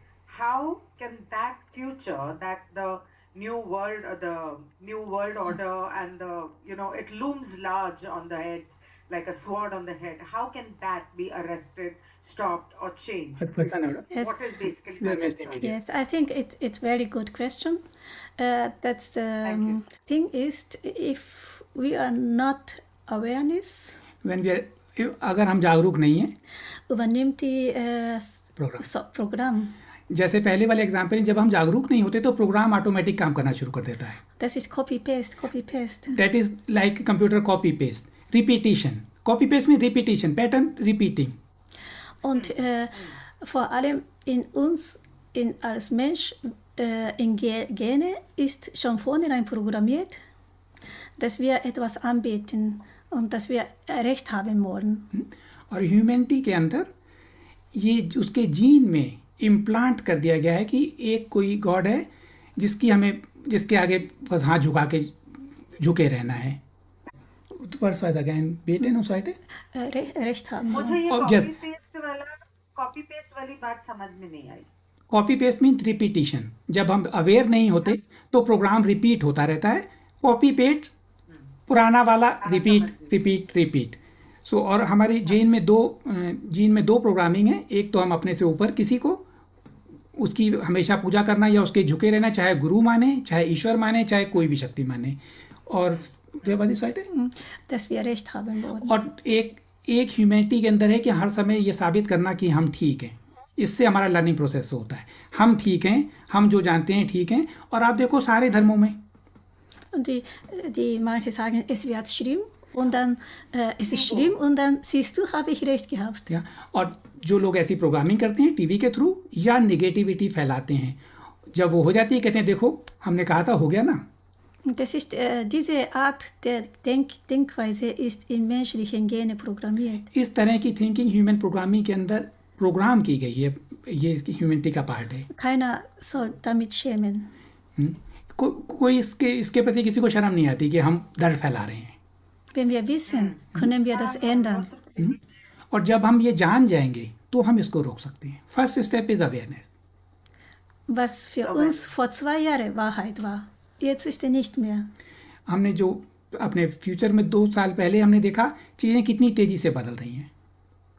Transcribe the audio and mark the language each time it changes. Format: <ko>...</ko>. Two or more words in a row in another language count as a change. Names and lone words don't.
<en>How can that future, that the new world order and it looms large on the heads like a sword on the head, how can that be arrested, stopped, or changed? Yes. What is basically my concern? Yes, I think it's very good question. That's the thing is, if we are not awareness, When we are,</en> <hi>अगर हम जागरूक नहीं हैं,</hi> <de>übernimmt die Programm.</de> <hi>जैसे पहले वाले एग्जाम्पल, जब हम जागरूक नहीं होते तो</hi> <en>program automatic</en> <hi>काम करना शुरू कर देता है।</hi> <de>Das ist</de> <en>copy paste. That is like computer copy paste. Repetition. Copy paste means repetition, pattern repeating.</en> <de>Und vor allem in uns, als Mensch, in Gene ist schon vornherein programmiert, dass wir etwas anbieten und dass wir Recht haben wollen.</de> <hi>और ह्यूमैनिटी के अंदर ये उसके जीन में इम्प्लांट कर दिया गया है कि एक कोई गॉड है जिसके आगे बस हाथ झुके रहना है।</hi> <en>First was again</en> <de>beten und so weiter. Recht haben.</de> <hi>मुझे ये</hi> <en>copy paste</en> <hi>वाली बात समझ में नहीं आई।</hi> <en>copy paste means repetition.</en> <hi>जब हम अवेयर नहीं होते तो</hi> <en>program repeat</en> <hi>होता रहता है।</hi> <en>copy paste</en> <hi>पुराना वाला रिपीट। सो और हमारे जीन में दो प्रोग्रामिंग है। एक तो हम अपने से ऊपर किसी को उसकी हमेशा पूजा करना या उसके झुके रहना, चाहे गुरु माने, चाहे ईश्वर माने, चाहे कोई भी शक्ति माने। और और एक ह्यूमैनिटी के अंदर है कि हर समय ये साबित करना कि हम ठीक हैं। इससे हमारा</hi> <en>learning process</en> <hi>होता है। हम ठीक हैं, हम जो जानते हैं ठीक हैं। और आप देखो सारे धर्मों में</hi> <de>die manche sagen, es wird schlimm und dann es ist schlimm und dann siehst du, habe ich recht gehabt.</de> <hi>या और जो लोग ऐसी प्रोग्रामिंग करते हैं टीवी के थ्रू या नेगेटिविटी फैलाते हैं, जब वो हो जाती है कहते हैं देखो हमने कहा था, हो गया ना।</hi> <de>Das ist, diese Art der Denkweise ist in menschlichen Gene programmiert.</de> <hi>इस तरह की थिंकिंग</hi> <en>human programming</en> <hi>के अंदर प्रोग्राम की गई है। ये इसकी ह्यूमैनिटी का पार्ट है।</hi> <de>Keiner soll damit schämen.</de> <hi>कोई इसके प्रति किसी को शर्म नहीं आती कि हम दर्द फैला रहे हैं।</hi> <de>Wenn wir wissen, können wir das ändern.</de> <hi>और जब हम ये जान जाएंगे तो हम इसको रोक सकते हैं।</hi> <en>first step is awareness.</en> <de>Was für uns vor 2 Jahren Wahrheit war, jetzt ist er nicht mehr.</de> <hi>हमने जो अपने फ्यूचर में 2 साल पहले हमने देखा चीज़ें कितनी तेज़ी से बदल रही हैं।</hi>